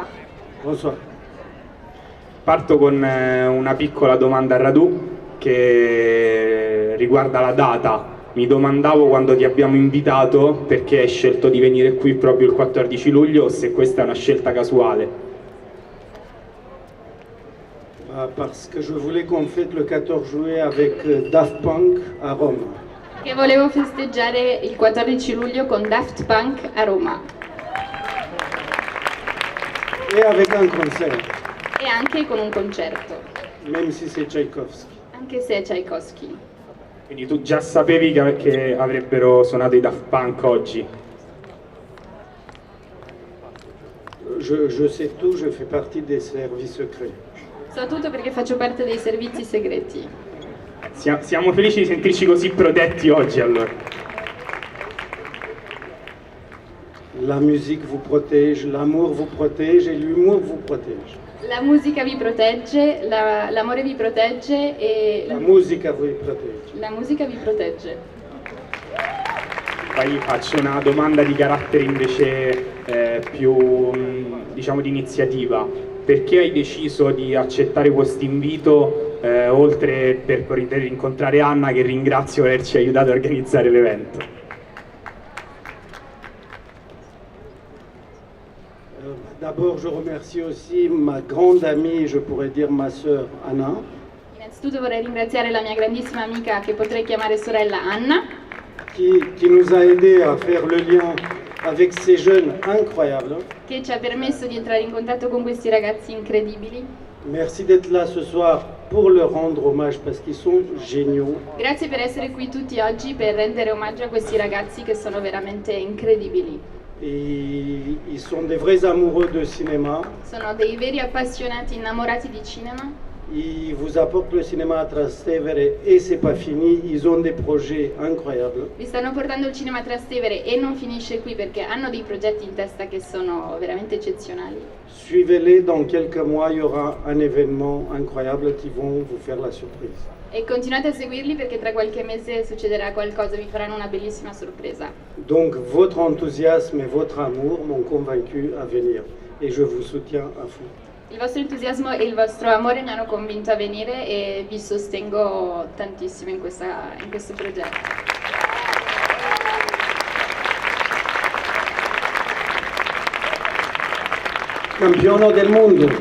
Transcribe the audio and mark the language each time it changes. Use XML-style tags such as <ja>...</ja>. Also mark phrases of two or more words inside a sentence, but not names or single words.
<fr>Bonsoir.</fr> <it>parto con una piccola domanda a Radu che riguarda la data. Mi domandavo quando ti abbiamo invitato perché hai scelto di venire qui proprio il 14 luglio o se questa è una scelta casuale.</it> <fr>Parce que je voulais qu'on fête le 14 juillet avec Daft Punk à Rome.</fr> <it>Che volevo festeggiare il 14 luglio con Daft Punk a Roma</it> <fr>Et avec un concert,</fr> <it>e anche con un concerto,</it> <fr>même si c'est Tchaïkovski.</fr> <it>anche se è Tchaikovsky. Quindi tu già sapevi che avrebbero suonato i Daft Punk oggi?</it> <fr>Je sais tout, je fais partie des services secrets.</fr> <it>So tutto perché faccio parte dei servizi segreti. Siamo felici di sentirci così protetti oggi allora.</it> <fr>La musique vous protège, l'amour vous protège et l'humour vous protège.</fr> <it>La musica vi protegge, l'amore vi protegge e La musica</it> <fr>vous protège.</fr> <it>la musica vi protegge. Poi faccio una domanda di carattere invece più diciamo di iniziativa. Perché hai deciso di accettare questo invito oltre per poter incontrare Anna che ringrazio per averci aiutato a organizzare l'evento?</it> <fr>D'abord, je remercie aussi ma grande amie, je pourrais dire ma sœur Anna,</fr> <it>Innanzitutto vorrei ringraziare la mia grandissima amica che potrei chiamare sorella Anna,</it> <fr>qui nous a aidés à faire le lien avec ces jeunes incroyables.</fr> <it>che ci ha permesso di entrare in contatto con questi ragazzi incredibili.</it> <fr>Merci d'être là ce soir pour leur rendre hommage parce qu'ils sont géniaux.</fr> <it>Grazie per essere qui tutti oggi per rendere omaggio a questi ragazzi che sono veramente incredibili.</it> <fr>Et ils sont des vrais amoureux de cinéma.</fr> <it>Sono dei veri appassionati innamorati di cinema.</it> <fr>Ils vous apportent le cinéma à Trastevere et c'est pas fini. Ils ont des projets incroyables.</fr> <it>Vi stanno portando il cinema a Trastevere e non finisce qui perché hanno dei progetti in testa che sono veramente eccezionali.</it> <fr>Suivez-les, dans quelques mois, il y aura un événement incroyable qui vont vous faire la surprise.</fr> <it>E continuate a seguirli perché tra qualche mese succederà qualcosa, vi faranno una bellissima sorpresa.</it> <fr>Donc votre enthousiasme et votre amour m'ont convaincu à venir et je vous soutiens à fond.</fr> <it>Il vostro entusiasmo e il vostro amore mi hanno convinto a venire e vi sostengo tantissimo in questo progetto. Campione del mondo.</it>